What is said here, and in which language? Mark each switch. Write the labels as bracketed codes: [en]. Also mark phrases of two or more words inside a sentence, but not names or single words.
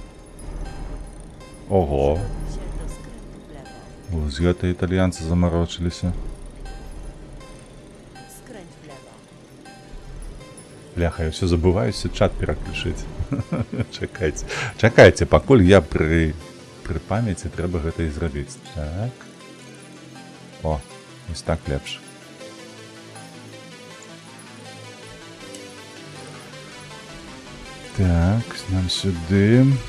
[be] Ого, [pl] Się do skrętu w lewo. [be] вось гэта італьянцы замарочыліся. [pl] Skręć w lewo. [be] Бляха, я все забываюся чат пераключыць. Чакайце. Чакайце, пакуль я пры памяці трэба гэта і зрабіць. Так. О, вось так лепш. Так, нам сюды.